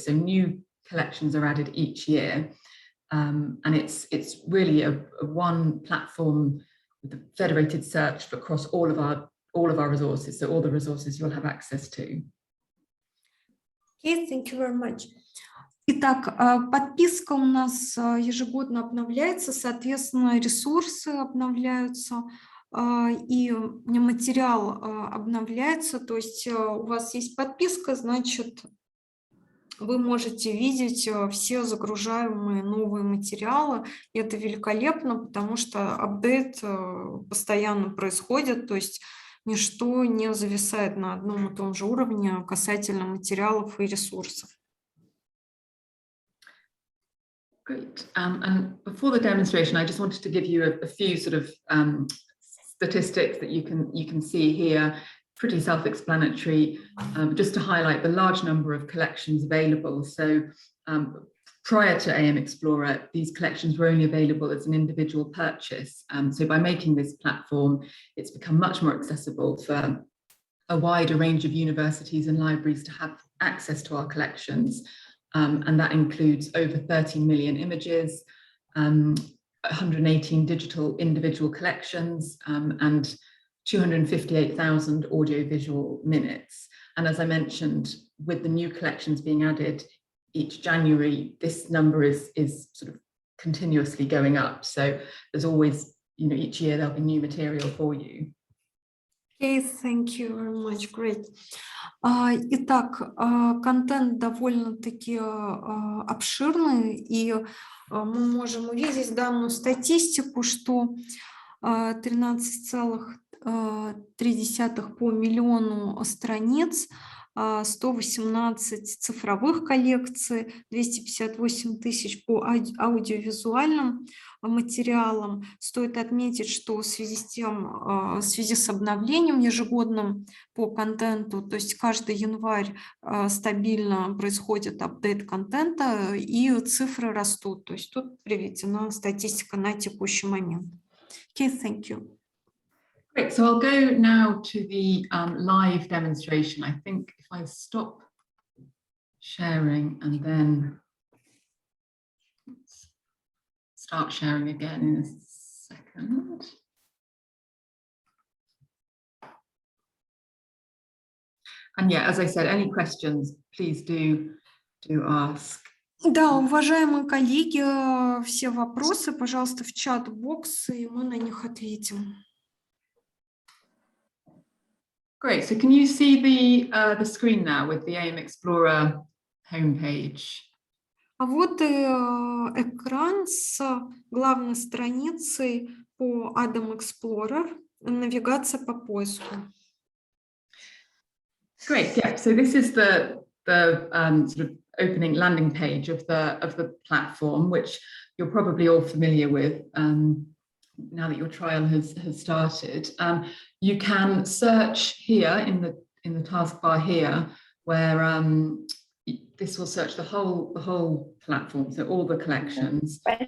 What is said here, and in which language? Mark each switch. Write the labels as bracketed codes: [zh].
[en] So new collections are added each year, and it's really a one platform with a federated search across all of our resources. So all the resources you'll have access to. Okay, thank you very much. [ru] Итак, подписка у нас ежегодно обновляется, соответственно, ресурсы обновляются, и материал обновляется, то есть у вас есть подписка, значит, вы можете видеть все загружаемые новые материалы, и это великолепно, потому что апдейт постоянно происходит, то есть ничто не зависает на одном и том же уровне касательно материалов и ресурсов. [en] Great. And before the demonstration, I just wanted to give you a few sort of statistics that you can see here, pretty self-explanatory, just to highlight the large number of collections available. So prior to AM Explorer, these collections were only available as an individual purchase. So by making this platform, it's become much more accessible for a wider range of universities and libraries to have access to our collections. And that includes over 30 million images, 118 digital individual collections, and 258,000 audiovisual minutes. And as I mentioned, with the new collections being added each January, this number is sort of continuously going up. So there's always, each year there'll be new material for you. Okay, thank you very much, great. [ru] Итак, контент довольно-таки обширный, и мы можем увидеть данную статистику, что 13,3 по миллиону страниц, 118 цифровых коллекций, 258 тысяч по аудиовизуальным материалам. Стоит отметить, что в связи с обновлением ежегодным по контенту, то есть каждый январь стабильно происходит апдейт контента, и цифры растут. То есть тут приведена статистика на текущий момент. [en] Okay, thank you. Great, so I'll go now to the live demonstration. I think if I stop sharing and then start sharing again in a second. And yeah, as I said, any questions, please do ask. [ru] Да, уважаемые коллеги, все вопросы, пожалуйста, в чат-бокс, и мы на них ответим. [en] Great. So can you see the screen now with the AM Explorer homepage? [ru] А вот и экран с главной страницей по AM Explorer, навигация по поиску. [en] Great. Yeah. So this is the sort of opening landing page of the platform, which you're probably all familiar with. now that your trial has started, you can search here in the taskbar here, where this will search the whole platform, so all the collections.